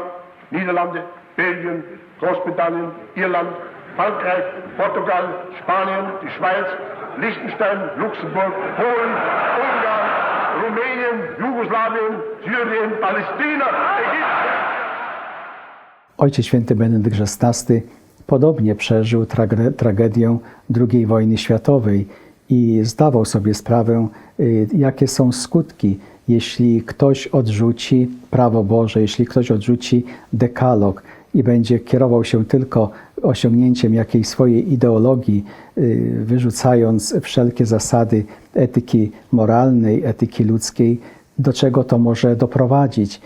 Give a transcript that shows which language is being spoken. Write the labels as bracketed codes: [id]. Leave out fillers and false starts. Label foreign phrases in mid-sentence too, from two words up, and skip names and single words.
[de] Niederlande, Belgien, Großbritannien, Irland, Frankreich, Portugal, Spanien, die Schweiz, Liechtenstein, Luxemburg, Polen, Ungarn, Rumänien, Jugoslawien, Syrien, Palästina, Ägypten. [pl] Ojciec Święty Benedykt XVI podobnie przeżył tragedię II wojny światowej i zdawał sobie sprawę, jakie są skutki, jeśli ktoś odrzuci prawo Boże, jeśli ktoś odrzuci dekalog i będzie kierował się tylko osiągnięciem jakiejś swojej ideologii, wyrzucając wszelkie zasady etyki moralnej, etyki ludzkiej, do czego to może doprowadzić.